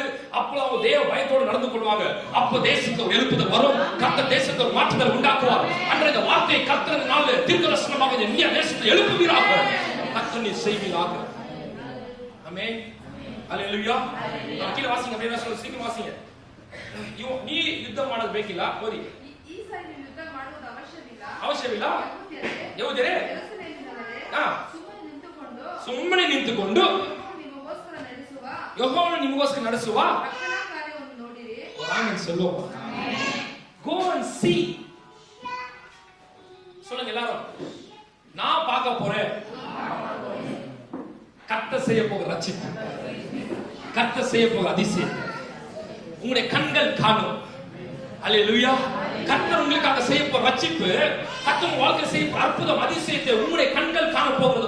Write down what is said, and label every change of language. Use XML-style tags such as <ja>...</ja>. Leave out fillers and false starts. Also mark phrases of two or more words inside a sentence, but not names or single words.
<ta>அப்போ அவங்க தேவ பயத்தோடு நடந்து கொள்வாங்க. அப்போ தேசத்துக்கு ஒரு எழுப்புதல் வரும். கர்த்தர் தேசத்துக்கு ஒரு மாற்றுதல் உண்டாக்குவார். அன்றைய இந்த வார்த்தையை கர்த்தர் நாள் தீர்க்கதரிசனமாக இந்தியா தேசத்தை எழுப்புவீராக, கர்த்தர் நீ செய்வீராக. ஆமென். அல்லேலூயா. கீழே வாசிங்க, அப்படியே சொல்ல சீக்கிரம் வாசிங்க. நீ யுத்தம்</ta> <kn>ಮಾಡೋದು ಬೇಕಿಲ್ಲ, ಓದಿ. ಈ ಸೈನ್ಯ ಯುದ್ಧ ಮಾಡುವುದು ಅವಶ್ಯವಿಲ್ಲ. ಅವಶ್ಯವಿಲ್ಲ. ಯೆಹೂದ್ಯರೇ ಸುಮ್ಮನೆ ನಿಂತುಕೊಂಡು ಯೆಹೋವನು ನಿಮಗೋಸ್ಕರ ನಡೆಸುವ ರಕ್ಷಣಾ ಕಾರ್ಯವನ್ನು ನೋಡಿರಿ.</kn> <ta>ಆಮೆನ್ சொல்லுவோம்.</ta> <en>Go and see.</en> <ta>சொல்லுங்க எல்லாரும், நான் பார்க்க போறேன் கர்த்தர் செய்ய போகிற ரட்சிப்பு, கர்த்தர் செய்ய போகிற அதிசயம் உங்களுடைய கண்கள் காணும். அல்லேலூயா. கர்த்தர் உங்களுக்காக செய்ய போற ரட்சிப்பு, கர்த்தர் வாழ்க்கையில் செய்ய போற அற்புதம் அதிசயத்தை உங்களுடைய கண்கள் காண போகிறது.</ta>